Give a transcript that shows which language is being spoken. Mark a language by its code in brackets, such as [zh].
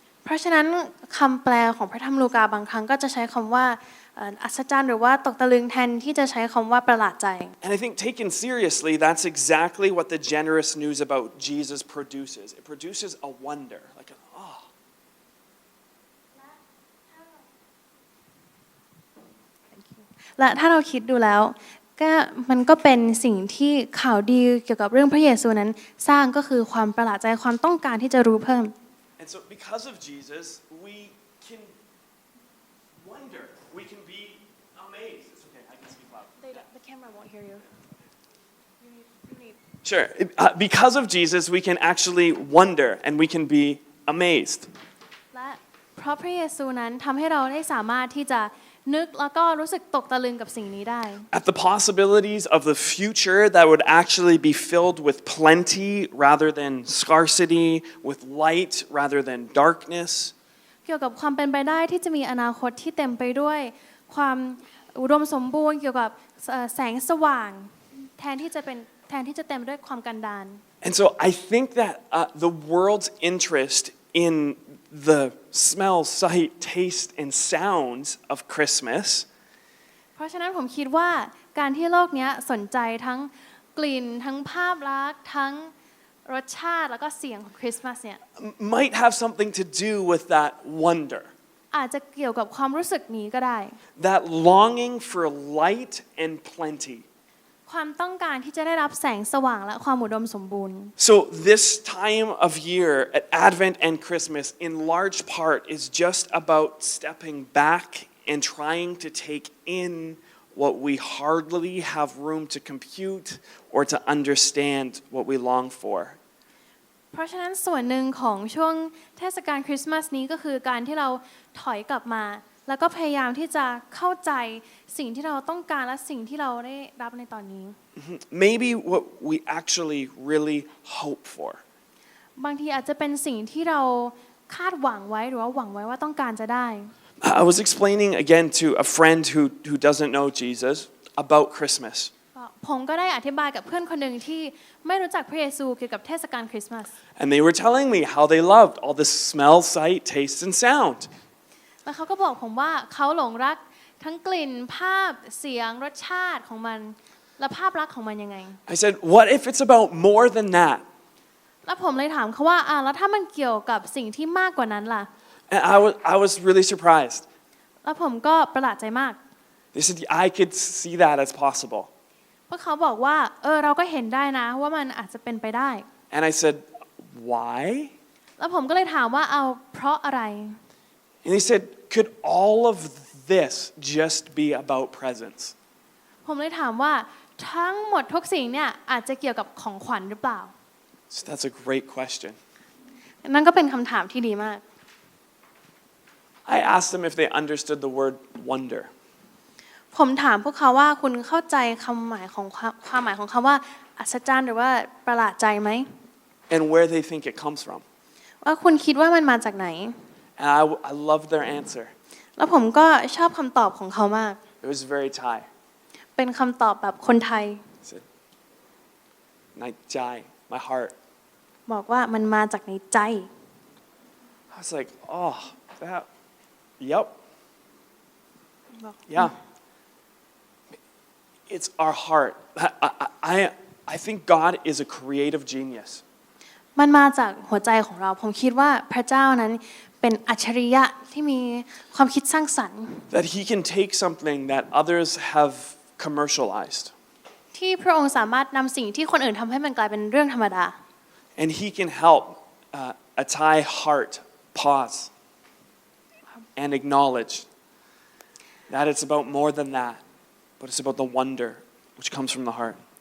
[th] เพราะฉะนั้นคำแปลของพระธรรมลูกาบางครั้งก็จะใช้คำว่าอัศจรรย์หรือว่าตกตะลึงแทนที่จะใช้คำว่าประหลาดใจ [en] And I think taken seriously, that's exactly what the generous news about Jesus produces. It produces a wonder, like an awe. [th] และถ้าเราคิดดูแล้วก็มันก็เป็นสิ่งที่ข่าวดีเกี่ยวกับเรื่องพระเยซูนั้นสร้างก็คือความประหลาดใจความต้องการที่จะรู้เพิ่ม [en] And so because of Jesus, we can wonder, we can be Amazed. It's okay. I can speak loud. The camera won't hear you. Sure. Because of Jesus, we can actually wonder and we can be amazed. [th] และเพราะพระเยซูนั้นทำให้เราได้สามารถที่จะนึกแล้วก็รู้สึกตกตะลึงกับสิ่งนี้ได้ [en] At the possibilities of the future that would actually be filled with plenty rather than scarcity, with light rather than darkness. [th] เกี่ยวกับความเป็นไปได้ที่จะมีอนาคตที่เต็มไปด้วยความอุดมสมบูรณ์เกี่ยวกับแสงสว่างแทนที่จะเต็มด้วยความกันดาร [en] And so I think that the world's interest in the smell, sight, taste, and sounds of Christmas [th] เพราะฉะนั้นผมคิดว่าการที่โลกนี้สนใจทั้งกลิ่นทั้งภาพลักษณ์ทั้งรสชาติแล้วก็เสียงของคริสต์มาสเนี่ย [en] might have something to do with that wonder, [th] อาจจะเกี่ยวกับความรู้สึกนี้ก็ได้ [en] that longing for light and plenty. [th] ความต้องการที่จะได้รับแสงสว่างและความอุดมสมบูรณ์ [en] So this time of year at Advent and Christmas in large part is just about stepping back and trying to take in what we hardly have room to compute or to understand what we long for. [th] เพราะฉะนั้นส่วนหนึ่งของช่วงเทศกาลคริสต์มาสนี้ก็คือการที่เราถอยกลับมาแล้วก็พยายามที่จะเข้าใจสิ่งที่เราต้องการและสิ่งที่เราได้รับในตอนนี้ [en] Maybe what we actually really hope for. [th] บางทีอาจจะเป็นสิ่งที่เราคาดหวังไว้หรือว่าหวังไว้ว่าต้องการจะได้ [en] I was explaining again to a friend who doesn't know Jesus about Christmas. [th] ผมก็ได้อธิบายกับเพื่อนคนหนึ่งที่ไม่รู้จักพระเยซูเกี่ยวกับเทศกาลคริสต์มาส [en] And they were telling me how they loved all the smell, sight, taste, and sound. [th] แล้วเขาก็บอกผมว่าเขาหลงรักทั้งกลิ่นภาพเสียงรสชาติของมันและภาพลักษณ์ของมันยังไง [en] I said, what if it's about more than that? [th] แล้วผมเลยถามเขาว่าแล้วถ้ามันเกี่ยวกับสิ่งที่มากกว่านั้นล่ะ [en] And I was really surprised. [th] แล้วผมก็ประหลาดใจมาก [en] They said, I could see that as possible. [th] เพราะเขาบอกว่าเราก็เห็นได้นะว่ามันอาจจะเป็นไปได้ [en] And I said, why? [th] แล้วผมก็เลยถามว่าเพราะอะไร [en] And they said, could all of this just be about presents? [th] ผมเลยถามว่าทั้งหมดทุกสิ่งเนี่ยอาจจะเกี่ยวกับของขวัญหรือเปล่า [en] So that's a great question. [th] นั่นก็เป็นคำถามที่ดีมาก [en] I asked them if they understood the word wonder. [th] ผมถามพวกเขาว่าคุณเข้าใจความหมายของคำว่าอัศจรรย์หรือว่าประหลาดใจไหม [en] And where they think it comes from. [th] ว่าคุณคิดว่ามันมาจากไหน [en] And I loved their answer. [th] แล้วผมก็ชอบคำตอบของเขามาก [en] It was very Thai. [th] เป็นคำตอบแบบคนไทย [en] He said, [th] "Nai Jai, [en] my heart." [th] บอกว่ามันมาจากในใจ [en] I was like, oh, that, yep. Yeah. It's our heart. I think God is a creative genius. [th] มันมาจากหัวใจของเราผมคิดว่าพระเจ้านั้นเป็นอัจฉริยะที่มีความคิดสร้างสรรค์ [en] That he can take something that others have commercialized. [th] ที่พระองค์สามารถนำสิ่งที่คนอื่นทำให้มันกลายเป็นเรื่องธรรมดา [en] And he can help a Thai heart pause and acknowledge that it's about more than that, but it's about the wonder which comes from the heart.